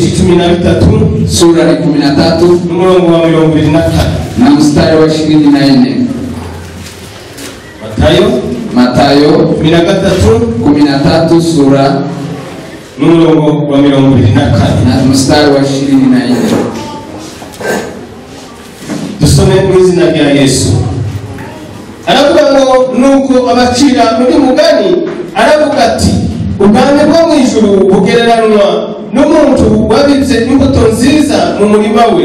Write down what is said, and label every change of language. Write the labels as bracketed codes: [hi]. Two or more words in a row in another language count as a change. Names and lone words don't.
[sw] 13 sura ya 13 [rw] n'umurongo wa 24 [sw] na mstari wa 24. Matayo 13 sura [rw] n'umurongo wa 24 [sw] na mstari wa 24. [rw] Dusome mu izina rya Yesu. Aravuga ngo nuko abacira muri mugani aravuga ati ubwami bwo mu ijuru bugereranwa n'umuntu wabitse imbuto nziza mu murima we.